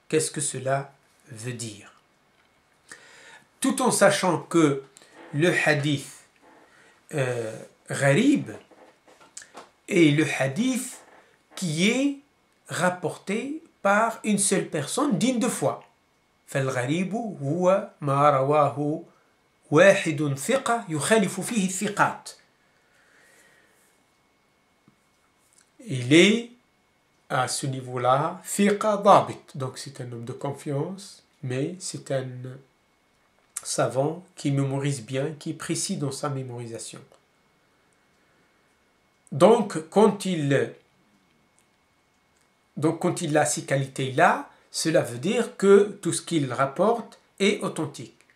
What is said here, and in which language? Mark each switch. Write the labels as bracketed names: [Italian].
[French] Qu'est-ce que cela veut dire? Tout en sachant que le hadith Gharib est le hadith qui est rapporté par une seule personne digne de foi. [Arabic] فالغريب هو ما رواه واحد ثقة يخالف فيه الثقات. [French] Il est à ce niveau-là, thiqa dabit, donc c'est un homme de confiance, mais c'est un savant qui mémorise bien, qui est précis dans sa mémorisation. Donc quand il a ces qualités-là, cela veut dire que tout ce qu'il rapporte est authentique.